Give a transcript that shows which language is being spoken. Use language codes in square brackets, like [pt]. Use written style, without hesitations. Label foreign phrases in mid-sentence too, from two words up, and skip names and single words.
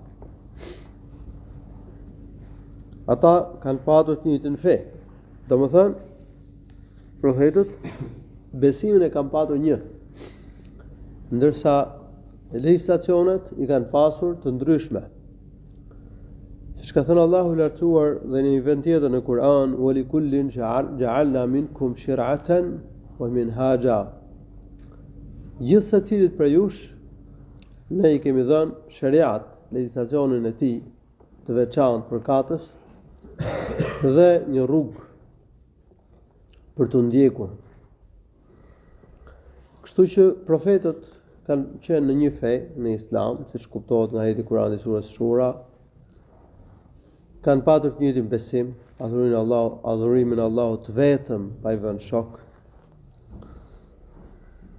[sq] Ata kanë patur të njëjtën fe. Domethënë, profetët besimin e kanë patur një, ndërsa legjislacionet i kanë pasur të ndryshme. Siç ka thënë Allahu i lartësuar dhe në një vend tjetër në Kur'an: [ar] "ولكل جعلنا منكم شرعة ومنهاجا." [sq] Gjithë secilit për jush ne i kemi dhënë shariat, legjislacionin e tij të veçantë për katës dhe një rrugë për të ndjekur. Kështu që profetët kanë qenë në një fe, në Islam, siç kuptohet nga ajeti i Kuranit i surës Shura, kanë patur të njëjtin besim, adhurimin Allahut të vetëm, pa i vënë shok.